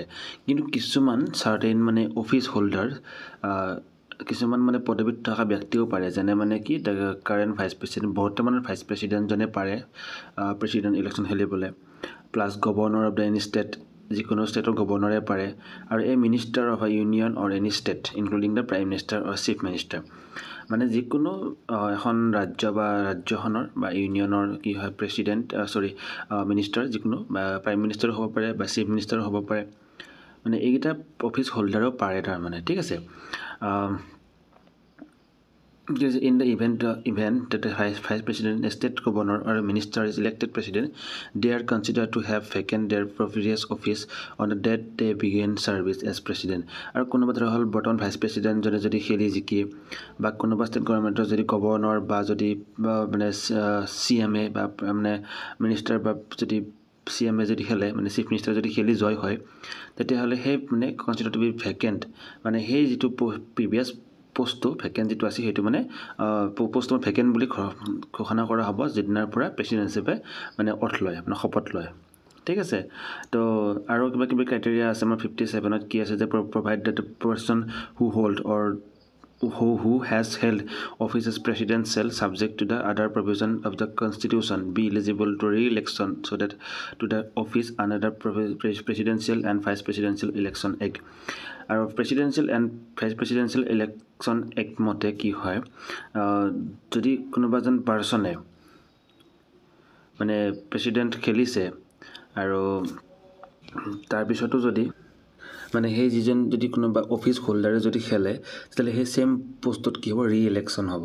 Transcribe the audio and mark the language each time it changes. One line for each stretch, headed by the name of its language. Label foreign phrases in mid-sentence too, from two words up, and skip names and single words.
Assamese: কিন্তু কিছুমান চাৰ্টেইন মানে
English: office holder,
Assamese: কিছুমান মানে পদবীত থকা ব্যক্তিও পাৰে, যেনে মানে কি
English: current vice president,
Assamese: বৰ্তমানৰ ভাইচ প্ৰেচিডেণ্টজনে পাৰে
English: president election
Assamese: খেলিবলৈ,
English: plus governor of the any state,
Assamese: যিকোনো ষ্টেটৰ গভৰ্ণৰে পাৰে, আৰু এই
English: minister of a union or any state including the prime minister or chief minister.
Assamese: মানে যিকোনো এখন ৰাজ্য বা ৰাজ্যখনৰ বা ইউনিয়নৰ কি হয়
English: president minister,
Assamese: যিকোনো প্ৰাইম মিনিষ্টাৰো হ'ব পাৰে বা চিফ মিনিষ্টাৰো হ'ব পাৰে। মানে এইকেইটা অফিচ হোল্ডাৰো পাৰে তাৰমানে। ঠিক আছে,
English: in the event that the vice president, a state governor or a minister is elected president, they are considered to have vacant their previous office on the date they begin service as president. আৰু কোনোবা ধৰা হ'ল বৰ্তমান ভাইচ প্ৰেচিডেণ্টজনে যদি খেলি জিকি, বা কোনোবা ষ্টেট গভৰ্ণমেণ্টৰ যদি গভৰ্ণৰ বা যদি মানে CMA বা মানে মিনিষ্টাৰ বা যদি CMA যদি খেলে, মানে chief minister যদি খেলি জয় হয়, তেতিয়াহ'লে সেই মানে consider to be vacant, মানে সেই যিটো প্ৰিভিয়াছ পোষ্টটো ভেকেণ্ট যিটো আছে, সেইটো মানে পোষ্টটো ভেকেণ্ট বুলি ঘোষণা কৰা হ'ব যিদিনাৰ পৰা প্ৰেচিডেণ্ট হিচাপে মানে মানে শপত লয়।
Assamese: ঠিক আছে, তো আৰু কিবা ক্ৰাইটেৰিয়া আছে আমাৰ 57ত কি আছে, যে
English: provide that the person who hold or who has held office as president shall, subject to the other provision of the constitution, be eligible to re-election so that to the office under the presidential and vice presidential election act.
Assamese: আৰু
English: presidential and vice presidential election act
Assamese: মতে কি হয়, যদি কোনোবা এজন পাৰ্চনে মানে প্ৰেচিডেণ্ট খেলিছে আৰু তাৰপিছতো যদি মানে সেই যিজন যদি কোনোবা অফিচ হোল্ডাৰে যদি খেলে তেতিয়াহ'লে সেই ছেইম পোষ্টত কি হ'ব,
English: re election
Assamese: হ'ব।